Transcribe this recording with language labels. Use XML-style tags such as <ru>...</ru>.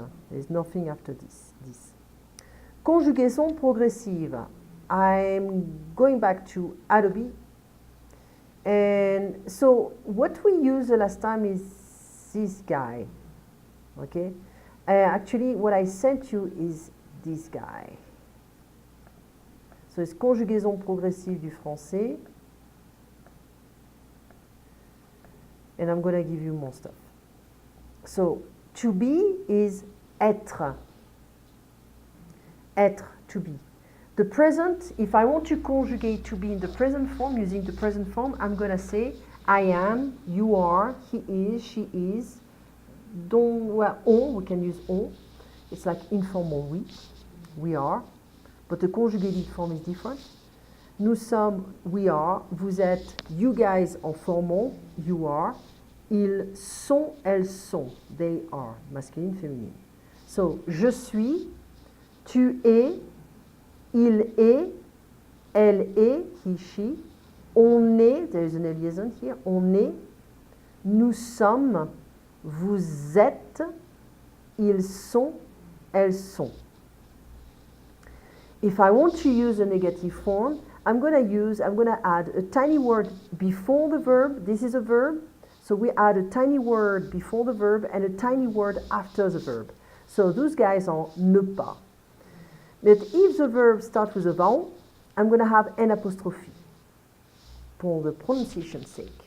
<en>There's nothing after this.</en> <fr>Conjugaison progressive.</fr> <en>I'm going back to Adobe. And so what we used the last time is this guy. Okay? Actually, what I sent you is this guy. So it's</en> <fr>conjugaison progressive du français.</fr> <en>And I'm going to give you more stuff. So, to be is</en> <fr>être. Être,</fr> <en>to be. The present, if I want to conjugate to be in the present form, using the present form, I'm going to say I am, you are, he is, she is. On, we can use on. It's like informal we are. But the conjugated form is different.</en> <fr>Nous sommes,</fr> <en>we are.</en> <fr>Vous êtes,</fr> <en>you guys en formal, you are.</en> <fr>Ils sont, elles sont.</fr> <en>They are,</en> <fr>masculine, féminine. So, je suis, tu es, il est, elle est,</fr> <en>he, she.</en> <fr>On est,</fr> <en>there is an liaison here.</en> <fr>On est, nous sommes, vous êtes, ils sont, elles sont.</fr> <en>If I want to use a negative form, I'm going to add a tiny word before the verb. This is a verb. So we add a tiny word before the verb and a tiny word after the verb. So those guys are</en> <fr>ne pas.</fr> <en>But if the verb starts with a vowel, I'm going to have an apostrophe for the pronunciation's sake.</en>